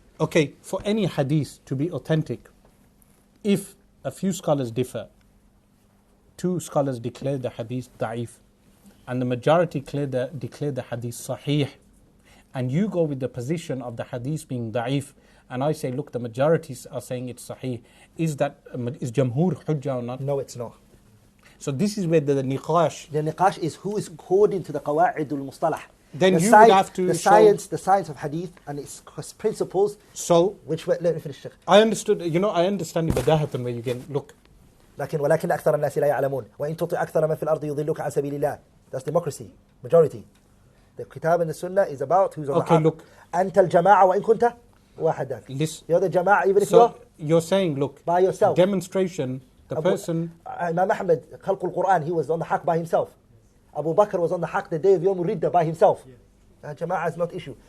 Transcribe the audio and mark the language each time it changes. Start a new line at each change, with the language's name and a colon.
English: Okay, for any hadith to be authentic, if a few scholars differ, 2 scholars declare the hadith da'if, and the majority declare the hadith sahih, and you go with the position of the hadith being da'if, and I say, look, the majorities are saying it's sahih, is jamhur hujjah or not? No, it's not. So this is where the niqash. The niqash is who is according to the qawa'id al-mustalah. Then you would have to the science of hadith and its principles. So, let me finish, Sheikh. I understand badahatan where you can look.
Arabic: ولكن أكثر الناس لا يعلمون وإن تطع أكثر من في الأرض يضلوك عن سبيل الله.
English: That's democracy, majority. The kitab and the sunnah is about who's on the haq. Look.
Arabic: أنت الجماعة وإن كنت وحدك.
English: Listen. You're the Jama'ah even if So you're saying, look, by yourself. demonstration, the person... Imam Ahmed, Khalq al-Quran, he was on the haqq by himself. Abu Bakr was on the haqq the day of Yawm al-Ridda by himself. Jama'ah is not issue.